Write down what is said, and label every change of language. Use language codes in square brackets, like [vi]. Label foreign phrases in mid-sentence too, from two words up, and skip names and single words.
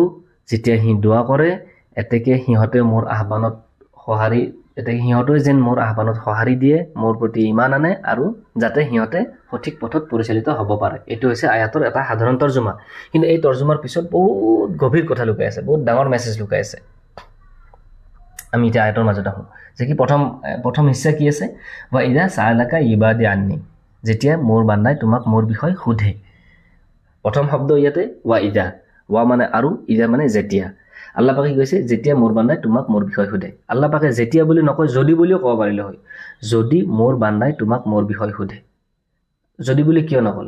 [as] যেতিয়া সি দোৱা কৰে, এতেকে সিহঁতে মোৰ আহ্বানত সঁহাৰি সিহঁতে যেন মোৰ আহ্বানত সঁহাৰি দিয়ে, মোৰ প্ৰতি ইমান আনে, আৰু যাতে সিহঁতে সঠিক পথত পৰিচালিত হ'ব পাৰে। এইটো হৈছে আয়াতৰ এটা সাধাৰণ তৰ্জমা, কিন্তু এই তৰ্জমাৰ পিছত বহুত গভীৰ কথা লুকাই আছে, বহুত ডাঙৰ মেছেজ লুকাই আছে। আমি এতিয়া আয়াতৰ মাজত আহোঁ যে কি, প্ৰথম হিস্সা কি আছে, [ar] وَإِذَا سَأَلَكَ عِبَادِي عَنِّي, [as] যেতিয়া মোৰ বান্দাই তোমাক মোৰ বিষয়ে সোধে। প্ৰথম শব্দ ইয়াতে ওয়া মানে আৰু, ইদা মানে যেতিয়া। আল্লাহ পাকে কৈছে, যেতিয়া মোৰ বান্দাই তোমাক মোৰ বিষয়ে সোধে। আল্লাহ পাকে যেতিয়া বুলি নকয়, যদি বুলিও ক'ব পাৰিলে হয়। যদি মোৰ বান্দাই তোমাক মোৰ বিষয়ে সোধে, যদি বুলি কিয় নকলে?